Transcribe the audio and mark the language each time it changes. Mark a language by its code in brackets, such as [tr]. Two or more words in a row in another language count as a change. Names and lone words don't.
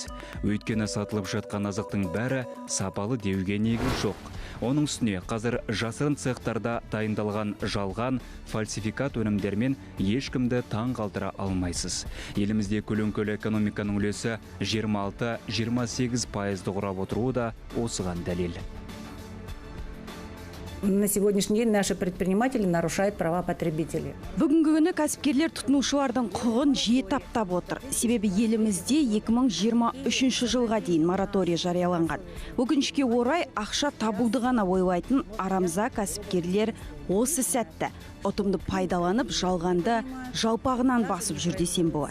[kk] Өйткені сатылып жатқан азықтың бәрі сапалы деуге негіз жоқ. Оның үстіне қазір жасырын цехтарда дайындалған жалған, фальсификат өнімдермен ешкімді таң қалдыра алмайсыз. Елімізде көлеңкелі экономиканың үлесі 26-28% құрап отыруы да осыған дәлел. [ru] На сегодняшний день наши предприниматели нарушают права потребителей. [kk] Бүгінгі күні кәсіпкерлер тұтынушылардың құқығын жиі таптап отыр. Себебі елімізде 2023 жылға дейін мораторий жарияланған. Өкінішке орай ақша табуды ғана ойлайтын арамза кәсіпкерлер осы сәтті ұтымды пайдаланып жалғанды жалпағынан басып жүр десем болады.